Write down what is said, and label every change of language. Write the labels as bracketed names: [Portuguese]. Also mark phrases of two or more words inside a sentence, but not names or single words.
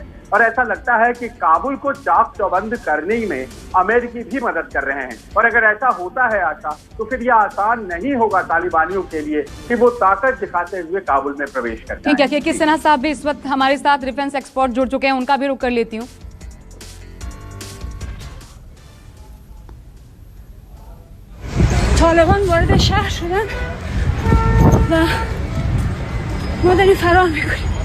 [Hindi] और ऐसा लगता है कि काबुल को चाक चौबंद करने में अमेरिकी भी मदद कर रहे हैं। और अगर ऐसा होता है आशा, तो फिर यह आसान नहीं होगा तालिबानियों के लिए कि वो ताकत दिखाते हुए काबुल में प्रवेश करें। ठीक है, के सिन्हा साहब भी इस वक्त हमारे साथ [English] defence expert [Hindi] जुड़ चुके हैं, उनका भी रुख कर लेती हूँ। [Persian] طالبان وارد شهر شدن و ما داریم فرار میکنیم.